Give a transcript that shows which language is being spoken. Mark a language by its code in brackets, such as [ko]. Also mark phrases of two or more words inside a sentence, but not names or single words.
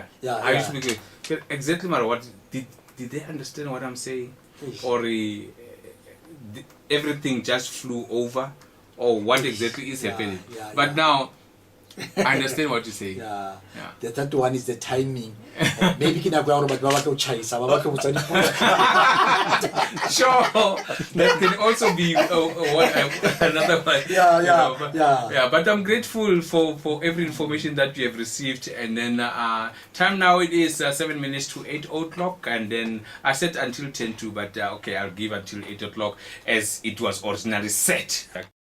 [en] I used to be exactly what did they understand what I'm saying, or everything just flew over, or what exactly is happening? But now I understand what you say. The third one is the timing. Maybe kina kwa but baba ko chaisa, baba ko butsani. Sure, that can also be another one. Yeah. But I'm grateful for every information that you have received. And then time now it is 7 minutes to 8 o'clock, and then I said until 10 to, but okay, I'll give until 8 o'clock as it was originally set.